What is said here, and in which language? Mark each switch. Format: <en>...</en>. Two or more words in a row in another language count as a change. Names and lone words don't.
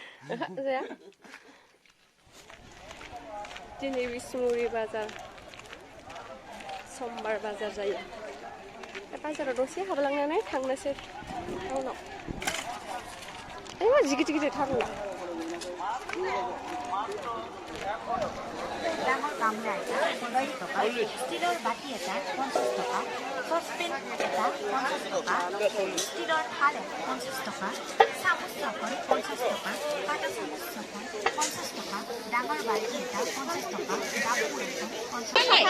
<brx>जाया दिनै बिसमुरि बाजार समबार बाजार जायो बाजाराव दसे हाबलांनानै थांनोसै टाउनाव मा जि गिदिर गिदिर थारुन</brx> <as>ডাঙৰ গামলা এটা 50 টকা ষ্টীলৰ বাটি এটা 50 টকা সসপেন এটা 50 টকা ষ্টীলৰ থাল 50 টকা চামুচ এখন 50 টকা কাটা চামুচ এখন 50 টকা ডাঙৰ বাটি এটা 50 টকা জাবুই এখন 50 টাকা</as>